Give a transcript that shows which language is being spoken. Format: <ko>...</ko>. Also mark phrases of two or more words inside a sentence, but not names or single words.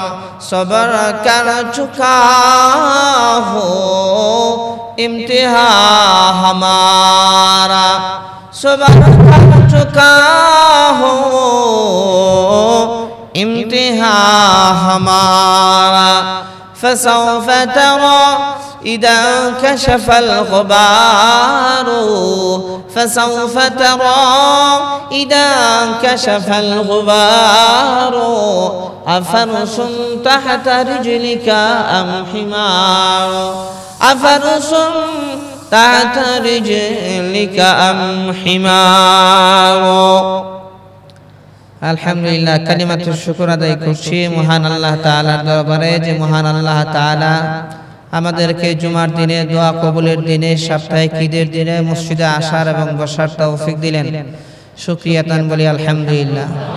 <ur>صبر کر چکا ہو امتحاں ہمارا، صبر کر چکا ہو امتحاں ہمارا.</ur> <ar>فسوف ترى إذا انكشف الغبار، فسوف ترى إذا انكشف الغبار. أفرس تحت رجلك أم حمار، أفرس تحت رجلك أم حمار.</ar> <bn>আলহামদুলিল্লাহ,</bn> <ar>كلمة الشكر</ar> <bn>আদায় করছি মহান আল্লাহ তাআলার দরবারে যে মহান আল্লাহ তাআলা আমাদেরকে জুমার দিনে, দোয়া কবুলের দিনে, সাপ্তাহিক ঈদের দিনে মসজিদে আসার এবং বসার তৌফিক দিলেন। শুকরিয়া তান বলি আলহামদুলিল্লাহ।</bn>